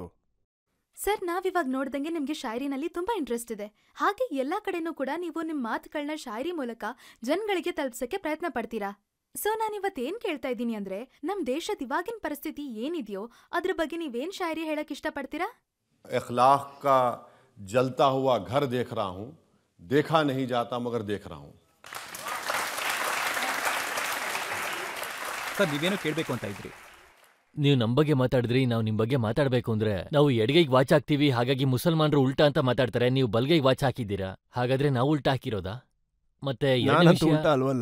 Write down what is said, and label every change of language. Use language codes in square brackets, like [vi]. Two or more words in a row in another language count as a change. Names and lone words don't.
[kn] ಸರ್, ನಾವಿವಾಗ ನೋಡ್ದಂಗೆ ನಿಮ್ಗೆ ಶಾಯರಿನಲ್ಲಿ ತುಂಬಾ ಇಂಟ್ರೆಸ್ಟ್ ಇದೆ. ಹಾಗೆ ಎಲ್ಲಾ ಕಡೆನೂ ಕೂಡ ನೀವು ನಿಮ್ ಮಾತುಗಳನ್ನ ಶಾಯರಿ ಮೂಲಕ ಜನಗಳಿಗೆ ತಲುಪ್ಸಕ್ಕೆ ಪ್ರಯತ್ನ ಪಡ್ತೀರಾ. ಸೊ ನಾನಿವತ್ತೇನ್ ಕೇಳ್ತಾ ಇದ್ದೀನಿ ಅಂದ್ರೆ, ನಮ್ ದೇಶದ ಇವಾಗಿನ ಪರಿಸ್ಥಿತಿ ಏನಿದೆಯೋ ಅದ್ರ ಬಗ್ಗೆ ನೀವೇನ್ ಶಾಯರಿ ಹೇಳಕ್ ಇಷ್ಟಪಡ್ತೀರಾ? [ur] इखलाक का जलता हुआ घर देख रहा हूं, देखा नहीं जाता मगर देख रहा हूं. [kn] ಸರ್, ನೀವೇನು ಕೇಳಬೇಕು ಅಂತ ಇದ್ರಿ? ನೀವು ನಮ್ಮ ಬಗ್ಗೆ ಮಾತಾಡಿದ್ರಿ, ನಾವು ನಿಮ್ ಬಗ್ಗೆ ಮಾತಾಡ್ಬೇಕು ಅಂದ್ರೆ ನಾವು ಎಡಗೈಗೆ ವಾಚ್ ಹಾಕ್ತೀವಿ, ಹಾಗಾಗಿ ಮುಸಲ್ಮಾನರು ಉಲ್ಟಾ ಅಂತ ಮಾತಾಡ್ತಾರೆ. ನೀವು ಬಲ್ಗೈಗೆ ವಾಚ್ ಹಾಕಿದ್ದೀರಾ, ಹಾಗಾದ್ರೆ ನಾವು ಉಲ್ಟಾ ಹಾಕಿರೋದಾ? ಮತ್ತೆ ಉಲ್ಟಾ ಅಲ್ವಲ್ಲ.